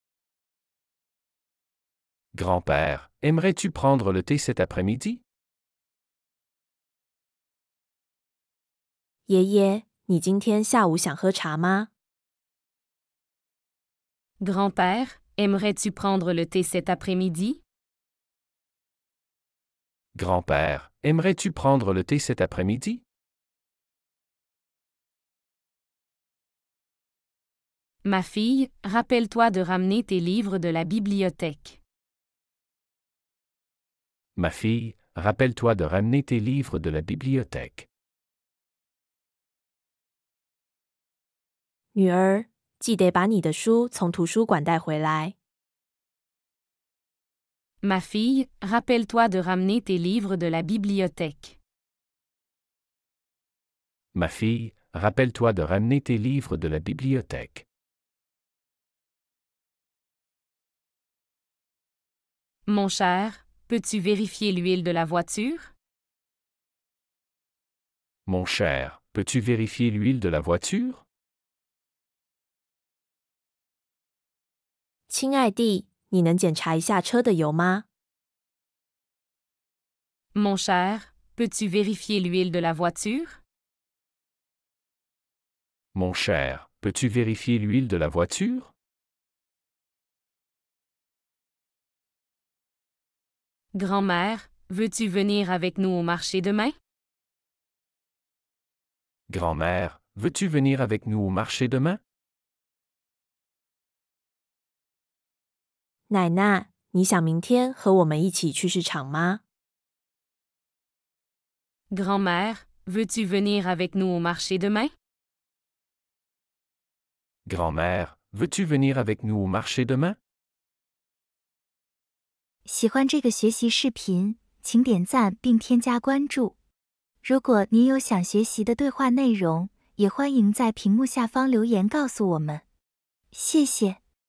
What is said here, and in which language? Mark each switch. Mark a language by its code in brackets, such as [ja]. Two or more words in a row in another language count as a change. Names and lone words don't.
[fr] Grand-père, aimerais-tu prendre le thé cet après-midi? [zh] 爷爷，你今天下午想喝茶吗？ [fr] Grand-père, aimerais-tu prendre le thé cet après-midi? Grand-père, aimerais-tu prendre le thé cet après-midi? Ma fille, rappelle-toi de ramener tes livres de la bibliothèque. Ma fille, rappelle-toi de ramener tes livres de la bibliothèque. [zh] 女儿，记得把你的书从图书馆带回来。 [fr] Ma fille, rappelle-toi de ramener tes livres de la bibliothèque. Ma fille, rappelle-toi de ramener tes livres de la bibliothèque. Mon cher, peux-tu vérifier l'huile de la voiture? Mon cher, peux-tu vérifier l'huile de la voiture? [zh] 亲爱弟，你能检查一下车的油吗？ [fr] Mon cher, peux-tu vérifier l'huile de la voiture? Mon cher, Peux-tu vérifier l'huile de la voiture? Grand-mère, veux-tu venir avec nous au marché demain? Grand-mère, veux-tu venir avec nous au marché demain? [zh] 奶奶，你想明天和我们一起去市场吗？ [fr] Grand-mère, veux-tu venir avec nous au marché demain? Grand-mère, veux-tu venir avec nous au marché demain? [zh] 喜欢这个学习视频，请点赞并添加关注。如果您有想学习的对话内容，也欢迎在屏幕下方留言告诉我们。谢谢。